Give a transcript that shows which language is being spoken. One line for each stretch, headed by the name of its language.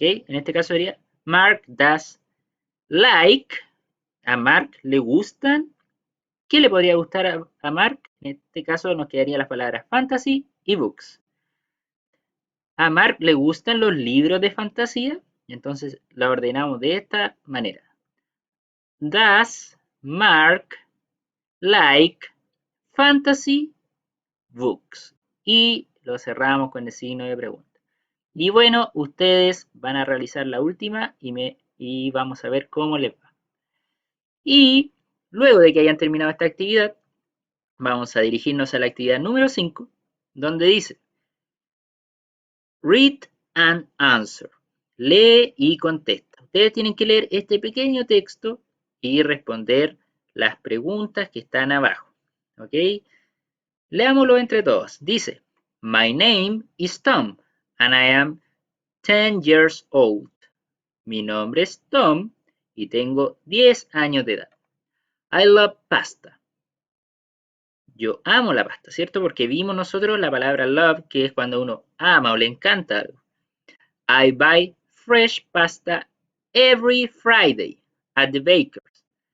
Spanish: En este caso sería
English: Mark does like.
Spanish: A Mark le gustan. ¿Qué le podría gustar a Mark? En este caso nos quedarían las palabras fantasy y books. A Mark le gustan los libros de fantasía. Entonces la ordenamos de esta manera.
English: Does Mark like fantasy books?
Spanish: Y lo cerramos con el signo de pregunta. Y bueno, ustedes van a realizar la última y vamos a ver cómo les va. Y luego de que hayan terminado esta actividad, vamos a dirigirnos a la actividad número 5, donde dice
English: Read and answer.
Spanish: Lee y contesta. Ustedes tienen que leer este pequeño texto y responder las preguntas que están abajo. ¿Ok? Leámoslo entre todos. Dice,
English: My name is Tom and I am 10 years old.
Spanish: Mi nombre es Tom y tengo 10 años de edad.
English: I love pasta.
Spanish: Yo amo la pasta, ¿cierto? Porque vimos nosotros la palabra love, que es cuando uno ama o le encanta algo.
English: I buy fresh pasta every Friday at the baker's.